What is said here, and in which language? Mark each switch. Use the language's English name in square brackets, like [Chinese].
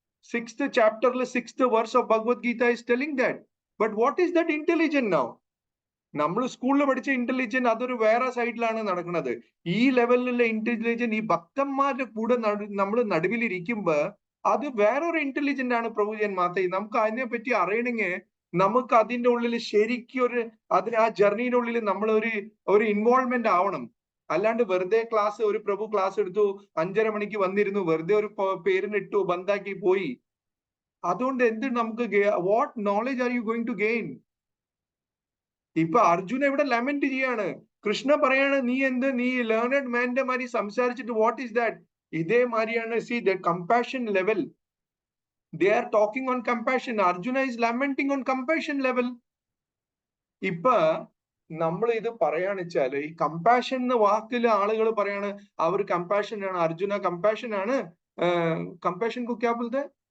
[English] 6th chapterൽ 6th verse of Bhagavad Gita is telling that. But what is that intelligent now? [Malayalam] നമ്മൾ സ്കൂളിൽ പഠിച്ച intelligent അതൊരു വേറെ സൈഡിലാണ് നടക്കുന്നത്. ഈ ലെവലിലുള്ള ഇന്റലിജന്റ് ഈ ഭക്തന്മാരുടെ കൂടെ നമ്മൾ നടുവിലിരിക്കുമ്പോ അത് വേറൊരു ഇന്റലിജന്റ് ആണ് പ്രഭുജൻ മാതായി. നമുക്ക് അതിനെ പറ്റി അറിയണമെങ്കിൽ നമുക്ക് അതിന്റെ ഉള്ളിൽ ശരിക്കും ആ ജേർണിയുടെ ഉള്ളിൽ നമ്മൾ ഒരു ഇൻവോൾവ്മെന്റ് ആവണം. അല്ലാണ്ട് വെറുതെ ഒരു പ്രഭു ക്ലാസ് എടുത്തു, 5:30 മണിക്ക് വന്നിരുന്നു, വെറുതെ ഒരു പേരിനിട്ടു, ബന്ധാക്കി പോയി. അതുകൊണ്ട് എന്ത് നമുക്ക് [English] What knowledge are you going to gain? [Malayalam] ഇപ്പൊ അർജുന ഇവിടെ ലെമന്റ് ചെയ്യാണ്. കൃഷ്ണ പറയാണ് നീ ലേണഡ് മാന്റെ മാതിരി സംസാരിച്ചിട്ട് [English] What is that? [Malayalam] ഇതേമാതിരിയാണ് [English] See the compassion level. They are talking on compassion. Arjuna is lamenting on compassion level. [Malayalam] ഇപ്പൊ നമ്മൾ ഇത് പറയാന്ന് വെച്ചാല് ഈ കമ്പാഷൻ എന്ന വാക്കില് ആളുകൾ പറയാണ് അവർ കമ്പാഷൻ ആണ്, അർജുന കമ്പാഷൻ ആണ്. [Hindi] കമ്പാഷൻ കോ ക്യാ ബോൾത്തെ?